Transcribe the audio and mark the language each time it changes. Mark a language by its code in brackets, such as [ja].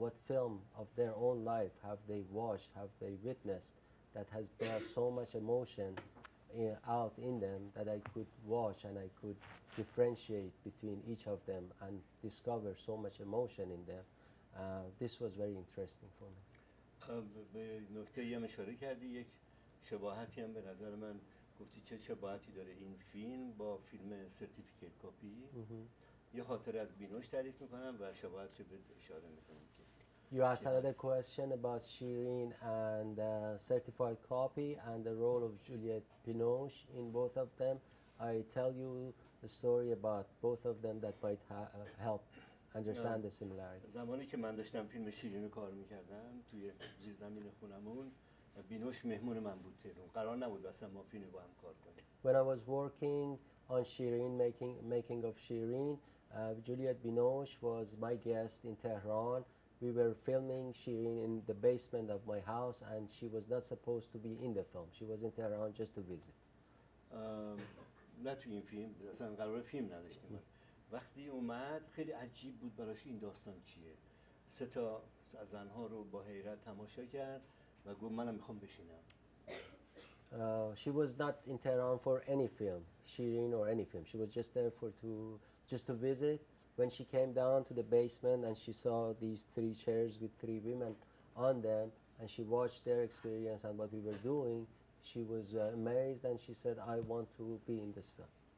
[en] What film of their own life have they watched, have they witnessed that has brought so much emotion out in them that I could watch and I could differentiate between each of them and discover so much emotion in them. This was very interesting for me. [fa] به نکته هم اشاره کردی، یک شباهتی هم به نظر من گفتی چه شباهتی داره این فیلم با فیلم سرتیفیکیت کاپی. یه خاطره از بینوش تعریف میکنم و شباهتش به اشاره میکنم. [en] You asked another question about Shireen and certified copy and the role of Juliette Binoche in both of them. I tell you a story about both of them that might help understand the similarity. [fa] زمانی که من داشتم فیلم شیرین رو کار میکردم توی زیرزمین خونمون، بینوش مهمون من بود تهران، قرار نبود اصلا ما فیلم با هم کار کنیم. [en] When I was working on Shireen, making of Shireen, Juliette Binoche was my guest in Tehran. We were filming Shireen in the basement of my house and she was not supposed to be in the film. She was in Tehran just to visit. [fa] نه توی این فیلم، اصلا قرار فیلم نداشتیم. وقتی اومد خیلی عجیب بود براش این داستان چیه. 3 تا از زنها رو با حیرت تماشا کرد و گفت منم میخوام بشینم. [en] She was not in Tehran for any film, Shireen or any film. She was just there just to visit. When she came down to the basement and she saw these 3 chairs with 3 women on them and she watched their experience and what we were doing, she was amazed and she said, I want to be in this film.